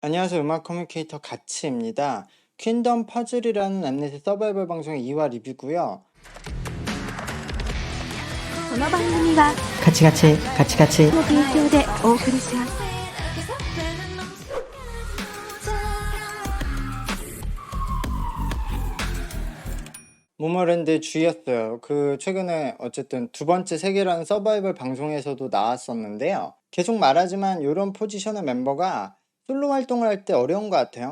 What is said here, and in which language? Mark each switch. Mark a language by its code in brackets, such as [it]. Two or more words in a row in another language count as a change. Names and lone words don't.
[ko] 안녕하세요. 음악 커뮤니케이터 가치입니다. 퀸덤 퍼즐이라는 엠넷의 서바이벌 방송의 2화 리뷰고요. [ja] この番組はカチカチカチカチの提供でお送りします。 [ko] 모모랜드 주였어요. 최근에 어쨌든 두 번째 세계라는 서바이벌 방송에서도 나왔었는데요. 계속 말하지만 이런 포지션의 멤버가 솔로 활동을 할 때 어려운 것 같아요.